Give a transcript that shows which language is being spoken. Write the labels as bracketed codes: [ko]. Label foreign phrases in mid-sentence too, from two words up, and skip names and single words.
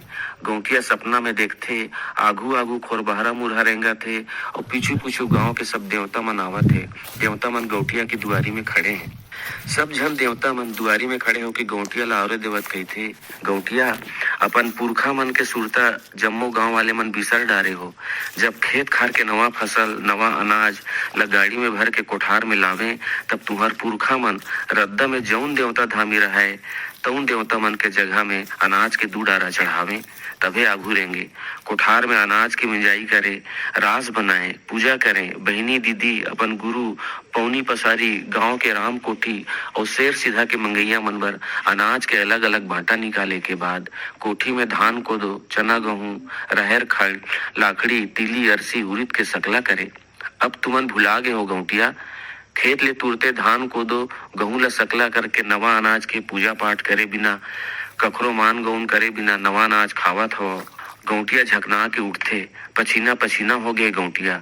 [hne] गौटिया सपना में देखते, आगू खोरबहारा मुरहा रेंगा थे और पीछू गांव के सब देवता मन आवत है। देवता मन गौटिया की दुआरी में खड़े हैं। सब जन देवता मन दुआरी में खड़े होके गौटिया ला और देवत कहते, गौटिया अपन पुरखा मन के सुरता जम्मो गांव वाले मन बिसर डारे हो। जब खेत खार के नवा फसल नवा अनाज ला गाड़ी में भर के कोठार में लावे, तब तुहर पुरखा मन रद्दा में जौन देवता धामी रहे तउन देवता मन के जगह में अनाज के 2 डारा चढ़ावे, तबे आगू रहेंगे। कोठार में अनाज की मिंजाई करे, रास बनाए, पूजा करें। बहनी दीदी अपन गुरु पौनी पसारी गांव के राम कोठी और शेर सीधा के मंगैया मनबर अनाज के अलग अलग बांटा निकाले के बाद कोठी में धान को दो, चना गेहूं, रहेर खड़, लाकड़ी, तीली, अरसी, उड़द के सकला करे। अब तुमन भुला गए हो गौटिया, खेत ले तुरते धान को दो, गेहूं ला सकला करके नवा अनाज के पूजा पाठ करे बिना, कखरो मान गौन करे बिना नवा अनाज खावत हो। गौटिया झकना के उठते, पसीना हो गए गौटिया।